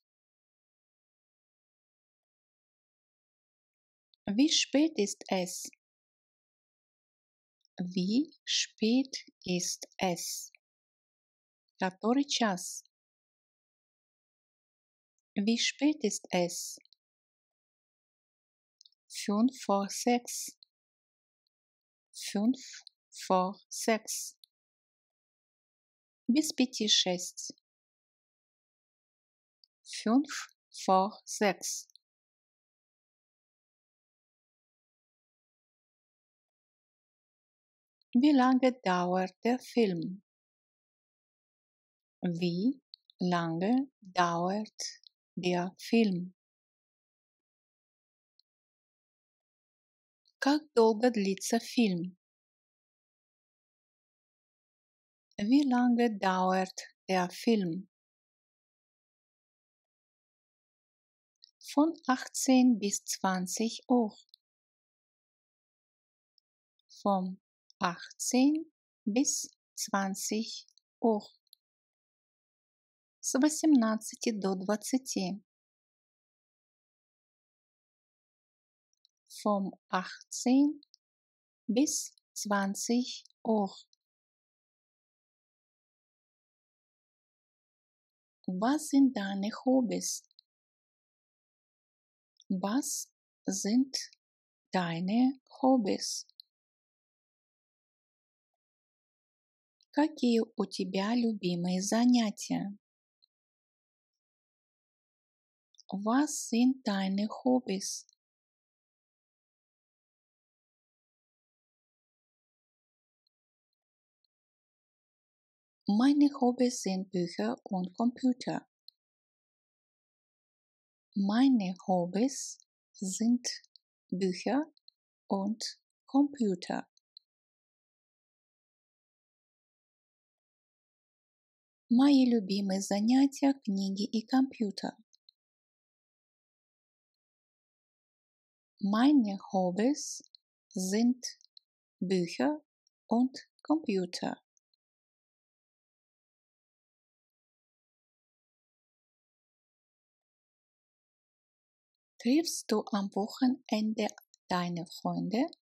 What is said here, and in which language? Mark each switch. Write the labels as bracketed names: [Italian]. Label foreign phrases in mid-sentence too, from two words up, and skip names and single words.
[German] Wie spät ist es? Wie spät ist es? [Russian] Который час? [German] Wie spät ist es? 5 vor 6. 5 vor 6. [Russian] Без 5:06. 5 vor 6. [German] Wie lange dauert der Film? Wie lange dauert der Film? [Russian] Как долго длится фильм? [German] Wie lange dauert der Film? Von 18 bis 20 Uhr. Von 18 bis 20 Uhr. [Russian] С 18 до 20. [German] Vom 18 bis 20 Uhr. Was sind deine Hobbys? Was sind deine Hobbys? [Russian] Какие у тебя любимые занятия? [German] Was sind deine Hobbys? Meine Hobbys sind Bücher und Computer. Meine Hobbys sind Bücher und Computer. [Russian] Мои любимые занятия — книги и компьютер. [German] Meine Hobbys sind Bücher und Computer. Triffst du am Wochenende deine Freunde?